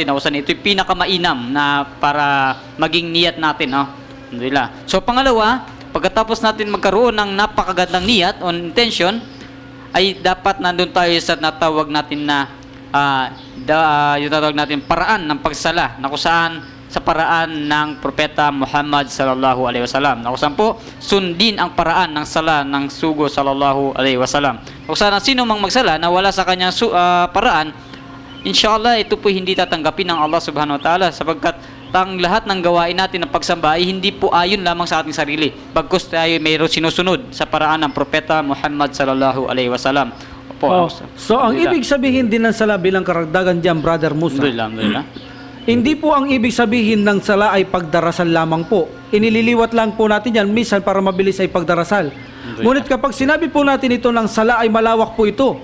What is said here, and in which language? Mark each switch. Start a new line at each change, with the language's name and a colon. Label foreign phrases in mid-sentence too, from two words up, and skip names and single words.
Filipino: Nausan ito yung pinakamainam na para maging niyat natin, no? Alhamdulillah. So, pangalawa, pagkatapos natin magkaroon ng napakagandang niyat o intention, ay dapat nandun tayo sa natawag natin na yung tatawag natin paraan ng pagsala, na kung saan sa paraan ng Propeta Muhammad
Arabic: صلى الله عليه وسلم,
Filipino: na kung saan po sundin ang paraan ng sala ng sugo
Arabic: صلى الله عليه وسلم.
Filipino: Kung saan sino mang magsala na wala sa kanyang paraan, inshallah ito po hindi tatanggapin ng Allah
Arabic: سبحانه وتعالى,
Filipino: sapagkat ang lahat ng gawain natin ng pagsamba ay hindi po ayon lamang sa ating sarili, bagkus tayo mayroon sinusunod sa paraan ng Propeta Muhammad
Arabic: صلى الله عليه وسلم.
Filipino: So ang ibig sabihin din ng sala bilang karagdagan diyan, Brother Musa, alhamdulillah, hindi po ang ibig sabihin ng sala ay pagdarasal lamang po. Inililiwat lang po natin yan minsan para mabilis ay pagdarasal. Ngunit kapag sinabi po natin ito ng sala ay malawak po ito.